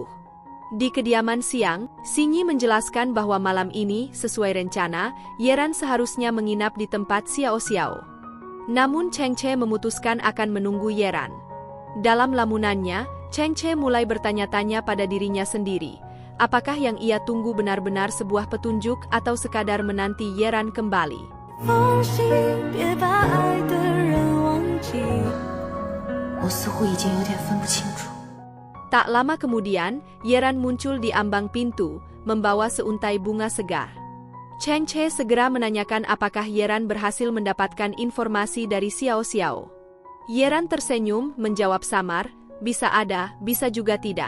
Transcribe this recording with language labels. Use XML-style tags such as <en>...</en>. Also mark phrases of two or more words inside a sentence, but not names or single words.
<id>Di kediaman siang, Xingyi menjelaskan bahwa malam ini, sesuai rencana, Yeran seharusnya menginap di tempat Xiao Xiao. Namun Cheng Che memutuskan akan menunggu Yeran. Dalam lamunannya, Cheng Che mulai bertanya-tanya pada dirinya sendiri, apakah yang ia tunggu benar-benar sebuah petunjuk atau sekadar menanti Yeran kembali.</id> <zh>放心，别把爱的人忘记。我似乎已经有点分不清楚。</zh> <id>Tak lama kemudian, Yeran muncul di ambang pintu, membawa seuntai bunga segar. Cheng Che segera menanyakan apakah Yeran berhasil mendapatkan informasi dari Xiao Xiao. Yeran tersenyum, menjawab samar, "Bisa ada, bisa juga tidak."</id>